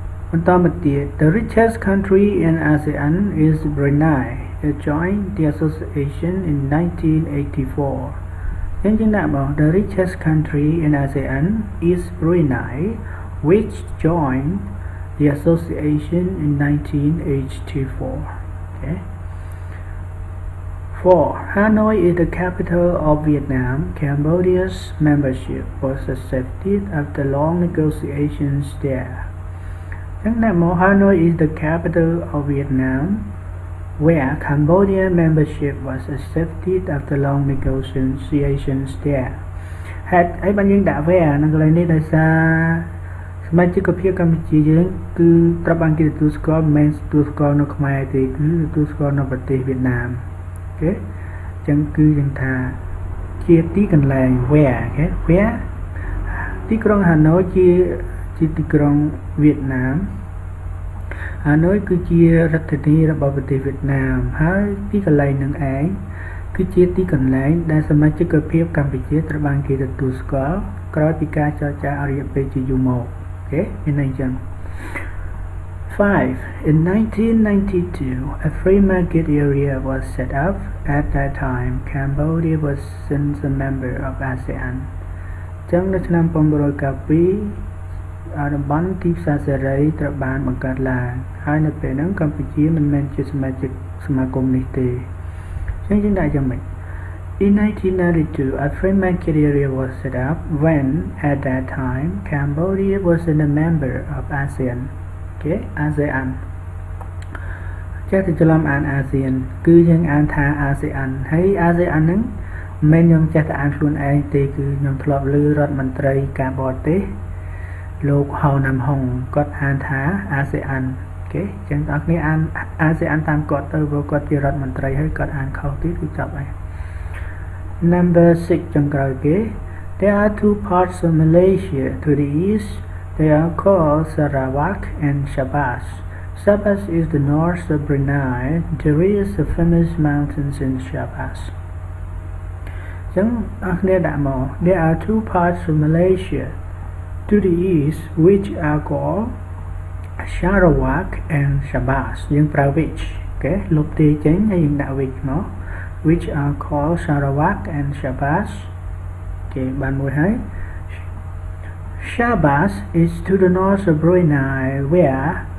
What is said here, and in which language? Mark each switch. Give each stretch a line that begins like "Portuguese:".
Khmer: បន្តមកទៀត
English: The richest country in ASEAN is Brunei it joined the association in 1984
Khmer: យើងដាក់មក
English: The richest country in ASEAN is Brunei which joined the association in 1984 okay 4. Hanoi is the capital of Vietnam. Cambodia's membership was accepted after long negotiations there. Hanoi is the capital of Vietnam, where Cambodia membership was accepted after long negotiations there.
Khmer: ហេតុអីបានយើងដាក់ where នៅកន្លែងនេះដោយសារសមាជិកភាពកម្ពុជាយើងគឺត្រូវបានគេទទួលស្គាល់មិនមែនទទួលស្គាល់នៅខ្មែរទេគឺទទួលស្គាល់នៅប្រទេសវៀតណាមអូខេអញ្ចឹងគឺយើងថាជាទីកន្លែង where អូខេ where ទីក្រុងហាណូយជាទីក្រុងវៀតណាម ហាណូយគឺជារដ្ឋធានីរបស់ប្រទេសវៀតណាមហើយទីកន្លែងនឹងឯងគឺជាទីកន្លែងដែលសមាជិកភាពកម្ពុជាត្រូវបានគេទទួលស្គាល់ក្រោយពីការចរចាអរិយពេលជាយូរមកអូខេមានន័យចឹង 5.
English: In 1992, a free market area was set up. At that time, Cambodia was since a member of ASEAN.
Khmer: ចឹងនៅឆ្នាំ1992តំបន់ទីផ្សារសេរីត្រូវបានបង្កើតឡើងហើយនៅពេលហ្នឹងកម្ពុជាមិនមែនជាសមាជិកសមាគមនេះទេចឹងយើងដាក់យ៉ាងម៉េច
English: In 1992, a free market area was set up when, at that time, Cambodia wasn't a member of ASEAN.
Khmer: Okay, ASEAN. ចេះតែច្រឡំអាន ASEAN គឺយើងអានថា ASEAN ហើយ ASEAN ហ្នឹងមិនមែនខ្ញុំចេះតែអានខ្លួនឯងទេគឺខ្ញុំធ្លាប់ឮរដ្ឋមន្ត្រីការបរទេសលោកហៅណាំហុងគាត់អានថា ASEAN អូខេចឹងបងប្អូនអាន ASEAN តាមគាត់ទៅព្រោះគាត់ជារដ្ឋមន្ត្រីហើយគាត់អានខុសទៀតគឺចប់ហើយ Number 6 ចុងក្រោយគេ
English: There are two parts of Malaysia to the east. They are called Sarawak and Sabah. Sabah is the north of Brunei. There is the famous mountains in Sabah.
Khmer: ចឹងបងប្អូនដាក់មក
English: There are two parts of Malaysia to the east which are called Sarawak and Sabah
Khmer: យើងប្រើ
English: which
Khmer: អូខេលុបទេចេញហើយយើងដាក់
English: which មក which are called Sarawak and Sabah
Khmer: អូខេបានមួយហើយ
English: Sabah is to the north of Brunei where